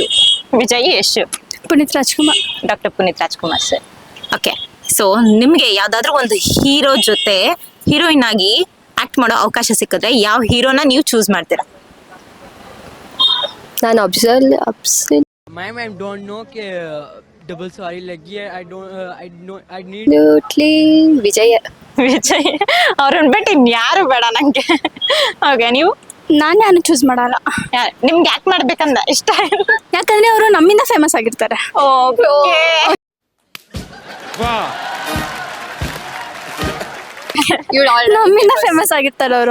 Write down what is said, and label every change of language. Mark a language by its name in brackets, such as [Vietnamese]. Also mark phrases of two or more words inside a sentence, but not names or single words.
[Kannada] ವಿಜಯ್, ಯಶ್. ಪುನೀತ್ ರಾಜ್ಕುಮಾರ್. ಡಾಕ್ಟರ್ ಪುನೀತ್ ರಾಜ್ಕುಮಾರ್ ಸರ್. [English] okay, so [Kannada] ನಿಮ್ಗೆ ಯಾವ್ದಾದ್ರು ಒಂದು ಹೀರೋ ಜೊತೆ ಹೀರೋಯಿನ್ ಆಗಿ ಆಕ್ಟ್ ಮಾಡೋ ಅವಕಾಶ ಸಿಕ್ಕಿದ್ರೆ ಯಾವ ಹೀರೋನ ನೀವು ಚೂಸ್ ಮಾಡ್ತೀರಾ? ನಾನು ಅಫ್ಸಲ್. [English] ma'am I don't know [Hindi] कि डबल सवारी लगी है. [English] I need [Kannada] ವಿಜಯ್. ವಿಜಯ್ ಅವ್ರನ್ನ ಬಿಟ್ಟು ಇನ್ಯಾರು ಬೇಡ ನಂಗೆ. ಓಕೆ, ನೀವು? ನಾನು ಚೂಸ್ ಮಾಡಲ್ಲ. ನಿಮ್ಗೆ ಆಕ್ಟ್ ಮಾಡ್ಬೇಕಂದ ಇಷ್ಟ? ಯಾಕಂದ್ರೆ ಅವರು ನಮ್ಮಿಂದ ಫೇಮಸ್ ಆಗಿರ್ತಾರೆ. ನಮ್ಮಿಂದ ಫೇಮಸ್ ಆಗಿರ್ತಾರೆ ಅವರು,